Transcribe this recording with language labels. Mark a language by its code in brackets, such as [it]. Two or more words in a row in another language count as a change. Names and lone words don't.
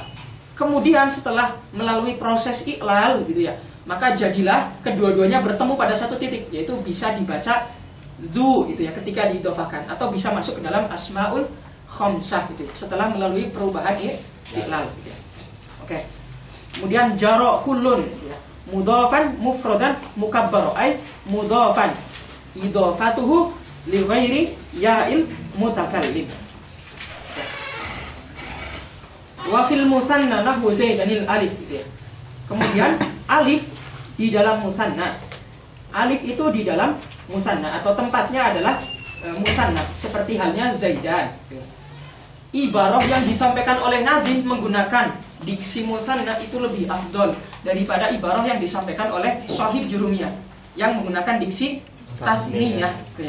[id] Kemudian setelah melalui proses iqlal gitu ya, maka jadilah kedua-duanya bertemu pada satu titik, yaitu bisa dibaca dzu gitu ya ketika diidhofahkan atau bisa masuk ke dalam [ar] الأسماء الخمسة [id] gitu ya setelah melalui perubahan iqlal gitu ya. Oke. Kemudian [ar] جرّ كلٌّ [id] gitu ya. [ar] مضافاً مفرداً مكبّراً أي مضافاً إضافته لغير ياء المتكلم. وفي المثنى نحو زيدان الألف [id] gitu ya. Kemudian alif di dalam musanna. Alif itu di dalam musanna atau tempatnya adalah musanna seperti halnya zaidan. Ibarah yang disampaikan oleh Nadim menggunakan diksi musanna itu lebih afdol daripada ibarah yang disampaikan oleh Shahib Jurumiyah yang menggunakan diksi tasniyah gitu ya.